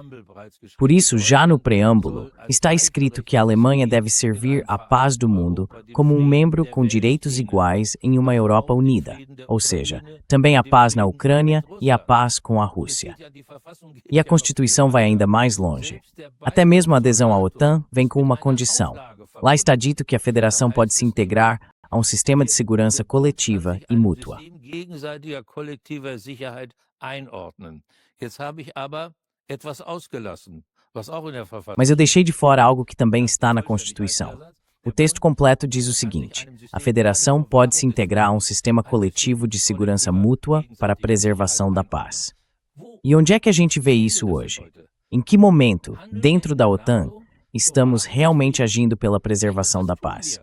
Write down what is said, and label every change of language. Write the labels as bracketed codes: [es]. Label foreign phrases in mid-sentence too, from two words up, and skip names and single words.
[pt] Por isso, já no preâmbulo, está escrito que a Alemanha deve servir à paz do mundo como um membro com direitos iguais em uma Europa unida, ou seja, também a paz na Ucrânia e a paz com a Rússia. E a Constituição vai ainda mais longe. Até mesmo a adesão à OTAN vem com uma condição. Lá está dito que a federação pode se integrar a um sistema de segurança coletiva e mútua. [de] Gegenseitiger kollektiver Sicherheit einordnen. Jetzt habe ich aber etwas ausgelassen, was auch in der Verfassung. [pt] Mas eu deixei de fora algo que também está na Constituição. O texto completo diz o seguinte: a federação pode se integrar a um sistema coletivo de segurança mútua para a preservação da paz. E onde é que a gente vê isso hoje? Em que momento, dentro da OTAN, estamos realmente agindo pela preservação da paz?